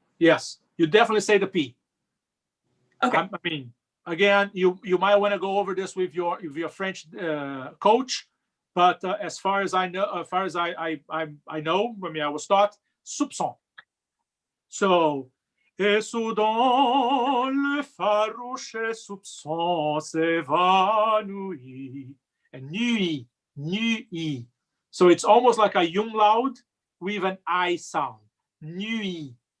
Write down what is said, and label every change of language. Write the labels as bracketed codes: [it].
[en] Yes, you definitely say the P. Okay. I mean, again, you might want to go over this with your French coach, but as far as I know, I mean, I was taught soupçon. [fr] So, et soudain le farouche soupçon s'évanouit. [en] And nuit, nuit. So it's almost like a umlaut with an I sound. Nuit.